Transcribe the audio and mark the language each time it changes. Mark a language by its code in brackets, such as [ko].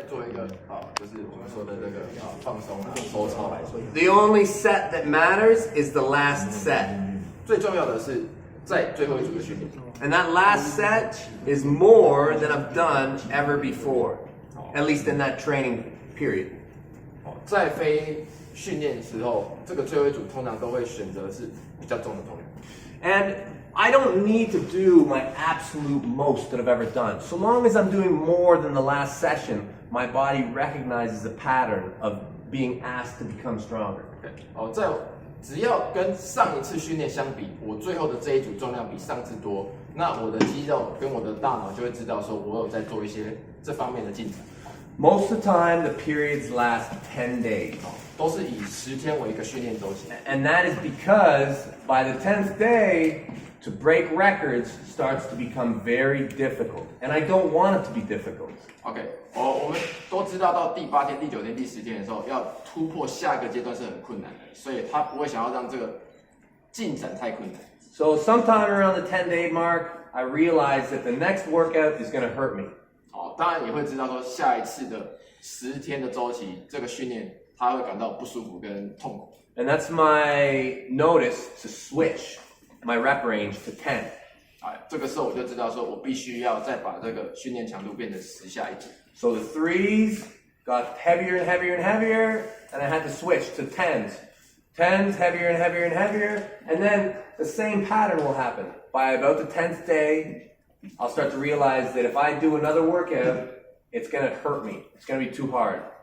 [zh] 做一个就是我们说的这个放松收操来说。 [en] The only set that matters is the last set. [zh] 最重要的是在最后一组的训练。 [en] And that last set is more than I've done ever before, at least in that training period. [zh] 在非训练的时候，这个最后一组通常都会选择是比较重的重量。 [en] And I don't need to do my absolute most that I've ever done. So long as I'm doing more than the last session, my body recognizes a pattern of being asked to become stronger. [zh] 只要跟上一次训练相比，我最后的这一组重量比上次多，那我的肌肉跟我的大脑就会知道说我有在做一些这方面的进展。 [en] Most of the time, the periods last 10 days. [zh] 都是以10天为一个训练周期。 [en] And that is because by the 10th day, to break records starts to become very difficult. And I don't want it to be difficult. [zh] OK，我们都知道到第8天、第9天、第10天的时候，要突破下一个阶段是很困难的，所以他不会想要让这个进展太困难。 [en] So sometime around the 10-day mark, I realized that the next workout is going to hurt me. [zh] 当然也会知道说下一次的10天的周期，这个训练他会感到不舒服跟痛苦。 [en] And that's my notice to switch my rep range to 10. [zh] 这个时候我就知道说我必须要再把这个训练强度变成10下一组。 [en] So the 3s got heavier and heavier and heavier, and I had to switch to 10s. 10s heavier and heavier and heavier, and then the same pattern will happen. By about the 10th day, I'll start to realize that if I do another workout, it's going to hurt me. It's going to be too hard.